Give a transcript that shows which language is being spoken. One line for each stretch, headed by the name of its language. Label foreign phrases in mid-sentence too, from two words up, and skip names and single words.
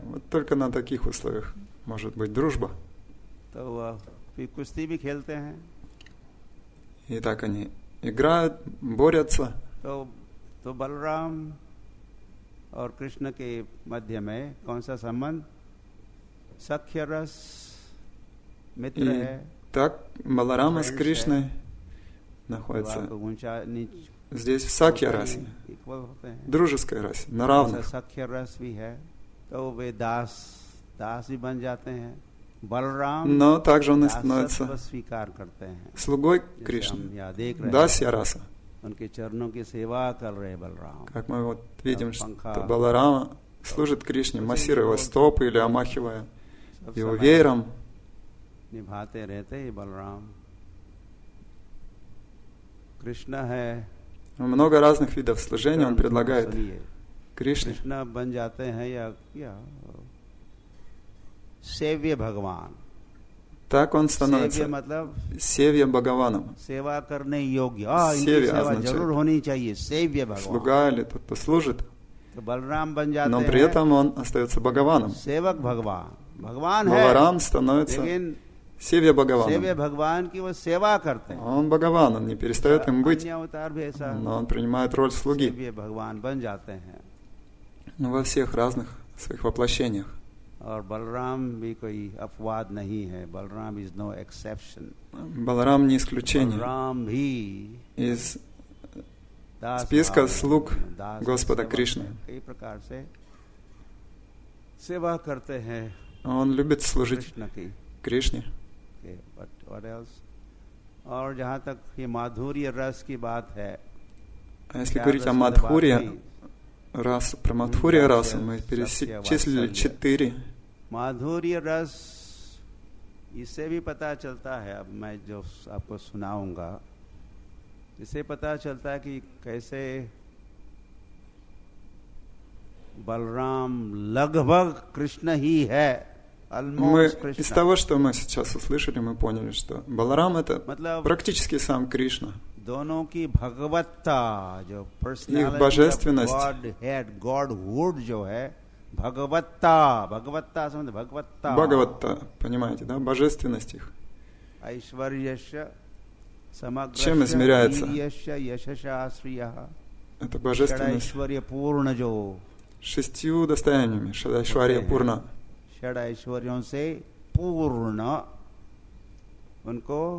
Russian: Вот только на таких условиях может быть дружба.
Hindi: तो फिर कुश्ती भी खेलते हैं,
Russian: И так они играют, борются.
Hindi: तो बलराम और कृष्ण के मध्य में कौन सा संबंध? सख्य रस, मित्र
Russian: И
Hindi: है,
Russian: так Баларама с Кришной находятся здесь в Сакья расе,
Hindi: इक्वल होते हैं,
Russian: дружеской расе, на равных.
Hindi: सख्य रस भी है, तो वे दास भी बन जाते हैं। बलराम
Russian: Но также он и
Hindi: दासत्व
Russian: становится
Hindi: स्वीकार करते हैं,
Russian: слугой
Hindi: जैसे
Russian: Кришны.
Hindi: हम यहाँ देख रहे
Russian: Дасья
Hindi: हैं,
Russian: раса.
Hindi: उनके चरणों की सेवा कर रहे हैं बलराम,
Russian: Как мы вот видим, что Баларама служит Кришне, массируя его стопы или омахивая
Hindi: सब
Russian: его
Hindi: समय
Russian: веером.
Hindi: निभाते रहते हैं बलराम। कृष्ण है,
Russian: Много разных видов служения он предлагает
Hindi: सुनिए,
Russian: Кришне.
Hindi: कृष्ण बन जाते हैं या सेव्य भगवान।
Russian: Так он
Hindi: सेव्य
Russian: становится
Hindi: मतलब
Russian: Севья Бхагаваном.
Hindi: सेवा करने योग्य, इनकी सेव्य सेवा
Russian: означает
Hindi: जरूर होनी चाहिए, सेव्य भगवान।
Russian: Слуга или тот, кто служит,
Hindi: तो बलराम बन जाते
Russian: но при
Hindi: हैं
Russian: этом он остается Бхагаваном.
Hindi: सेवक भगवान, भगवान है,
Russian: Баларам становится
Hindi: लेकिन
Russian: Севья
Hindi: सेव्य
Russian: Бхагаваном.
Hindi: भगवान की वो सेवा करते हैं।
Russian: Он Бхагаван, он не перестает им быть,
Hindi: अन्य अवतार भी ऐसा
Russian: но он принимает роль слуги
Hindi: सेव्य भगवान बन जाते हैं।
Russian: во всех разных своих воплощениях.
Hindi: और बलराम भी कोई अपवाद नहीं है, बलराम
English: is no exception.
Russian: Баларам не исключение
Hindi: बलराम भी
Russian: из
Hindi: दास
Russian: списка
Hindi: भाव,
Russian: слуг
Hindi: दास
Russian: Господа
Hindi: सेवक
Russian: Кришны.
Hindi: हैं, कई प्रकार से सेवा करते हैं
Russian: Он любит служить
Hindi: कृष्ण की।
Russian: Кришне.
English: What else?
Hindi: और जहाँ तक ये माधुर्य रस की बात है,
Russian: А если
Hindi: क्या
Russian: говорить о
Hindi: रस वाले बात
Russian: Мадхурье
Hindi: नहीं?
Russian: расу, про Мадхурье расу мы перечислили 4.
Hindi: माधुर्य रस, इससे भी पता चलता है, अब मैं जो आपको सुनाऊंगा, इससे पता चलता है कि कैसे बलराम लगभग कृष्ण ही है,
Russian: Мы
Hindi: ऑलमोस्ट
Russian: из
Hindi: कृष्ण।
Russian: того, что мы сейчас услышали, мы поняли, что Баларам это
Hindi: मतलब
Russian: практически сам Кришна.
Hindi: दोनों की भगवत्ता, जो पर्सनालिटी,
Russian: божественность.
English: God head, godhood
Hindi: जो है, भगवत्ता समझ, भगवत्ता,
Russian: Бхагавата, понимаете, да? Божественность их.
Sanskrit: ऐश्वर्यस्य समग्रस्य
Russian: Чем измеряется?
Sanskrit: वीर्यस्य यशसा श्रियः,
Russian: Это божественность
Hindi: षडैश्वर्य पूर्ण, जो
Russian: 6 достояниями.
Sanskrit: षडैश्वर्य पूर्ण.
Hindi: षड ऐश्वर्यों से पूर्ण, उनको